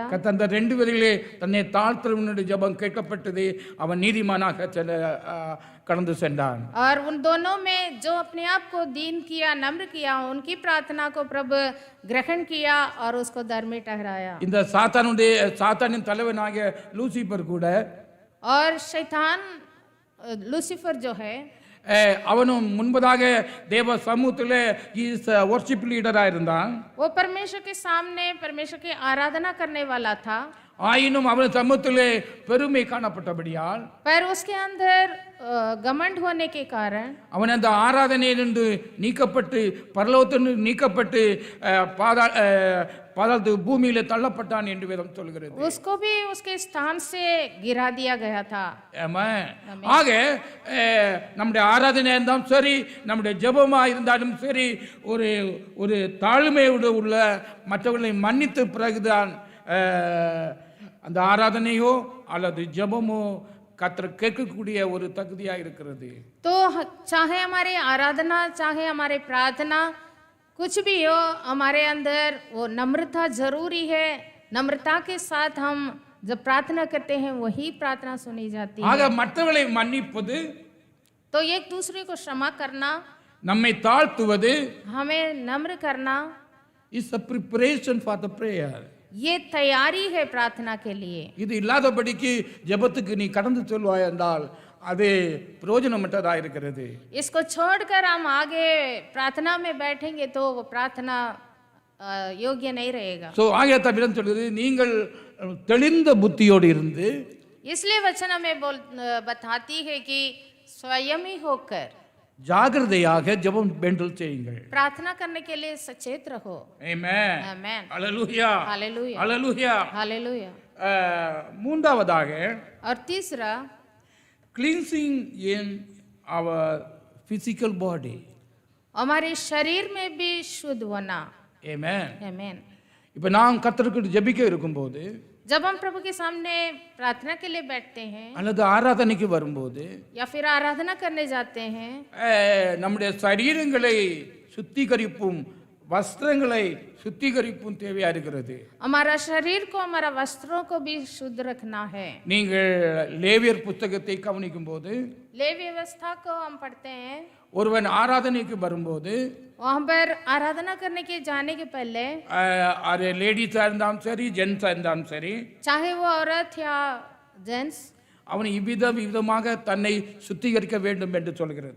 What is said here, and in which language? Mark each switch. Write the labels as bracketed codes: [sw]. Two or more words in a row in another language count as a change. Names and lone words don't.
[ta] அந்த 2 பேரிலே தன்னை தாழ்த்துவனுடைய ஜெபம் கேட்கப்பட்டது, அவன் நீதிமானாக கடந்து சென்றான். [hi] और उन दोनों में जो अपने आप को दीन किया, नम्र किया, उनकी प्रार्थना को प्रभु ग्रहण किया और उसको धर्मी ठहराया। [ta] இந்த சாத்தானின் தலைவனாகிய லூசிபர் கூட [hi] और शैतान लूसीफर जो है [ta] அவனும் முன்பதாக தேவ சமூகத்திலே [en] worship leader [ta] இருந்தான். [hi] वो परमेश्वर के सामने परमेश्वर की आराधना करने वाला था, [ta] ஆயினும் அவன் சமூகத்திலே பெருமை காணப்பட்டபடியால் [hi] पर उसके अंदर घमंड होने के कारण [ta] அவன் அந்த ஆராதனையிலிருந்து நீக்கப்பட்டு பரலோகத்திலிருந்து நீக்கப்பட்டு பாதாளத்து பூமியிலே தள்ளப்பட்டான் என்று வேதம் சொல்கிறது. [hi] उसको भी उसके स्थान से गिरा दिया गया था। [ta] ஆக நம்முடைய ஆராதனை இருந்தாலும் சரி, நம்முடைய ஜெபமா இருந்தாலும் சரி, ஒரு தாழ்மையோடு உள்ள மற்றவர்களை மன்னித்த பிறகுதான் அந்த ஆராதனையோ அல்லது ஜெபமோ கர்த்தர் கேட்கக்கூடிய ஒரு தகுதியா இருக்கிறது. [hi] तो चाहे हमारी आराधना चाहे हमारे प्रार्थना कुछ भी हो, हमारे अंदर वो नम्रता जरूरी है। नम्रता के साथ हम जब प्रार्थना करते हैं वही प्रार्थना सुनी जाती [ta] ஆக [hi] है। [ta] மற்றவர்களை மன்னிப்பது, [hi] तो एक दूसरे को क्षमा करना, [ta] நம்மை தாழ்த்துவது [hi] हमें नम्र करना, [en] இஸ் a preparation for the prayer. [hi] ये तैयारी है प्रार्थना के लिए। [ta] இது இல்லாதபடிக்கு ஜெபத்துக்கு நீ கடந்து செல்வாய் என்றால் அது பிரயோஜனமற்றதா இருக்கிறது. [hi] इसको छोड़कर हम आगे प्रार्थना में बैठेंगे तो वो प्रार्थना योग्य नहीं रहेगा। [ta] சோ ஆகிய தவிரம் சொல்கிறது, நீங்கள் தெளிந்த புத்தியோடு இருந்து, [hi] इसलिए वचन हमें बताती है कि स्वयं ही होकर [ta] ஜாகிரதையாக ஜெபம் வேண்டல் செய்யுங்கள். [hi] प्रार्थना करने के लिए सचेत रहो. [ta] ஆமென். [hi] आमेन. [ta] அல்லேலூயா. [hi] हालेलुया. [ta] அல்லேலூயா. [hi] हालेलुया. [ta] மூன்றாவதாக [hi] और तीसरा, [en] cleansing in our physical body. [hi] हमारे शरीर में भी शुद्ध होना. [ta] ஆமென். [hi] आमेन. [ta] இப்போ நான் கர்த்தருக்கு ஜெபிக்க இருக்கும்போது [hi] जब हम प्रभु के सामने प्रार्थना के लिए बैठते हैं [ta] அல்லது ஆராதனைக்கு வரும்போது [hi] या फिर आराधना करने जाते हैं, [ta] நம்முடைய சரீரங்களை சுத்திகரிப்பும் வஸ்திரங்களை சுத்திகரிப்பும் தேவையா இருக்கிறது. [hi] हमारा शरीर को, हमारा वस्त्रों को भी शुद्ध रखना है. [ta] நீங்கள் லேவியர் புத்தகத்தை கவனிக்கும் போது [hi] लेवी व्यवस्था को हम पढ़ते हैं. [ta] ஒருவன் ஆராதனைக்கு வரும்போது [hi] वहाँ पर आराधना करने के जाने के पहले, [ta] அது லேடிஸா இருந்தாலும் சரி ஜென்ஸா இருந்தாலும் சரி, [hi] चाहे वो औरत या जेंट्स, [ta] அவன் இவ்விதமாக தன்னை சுத்திகரிக்க வேண்டும் என்று சொல்கிறது.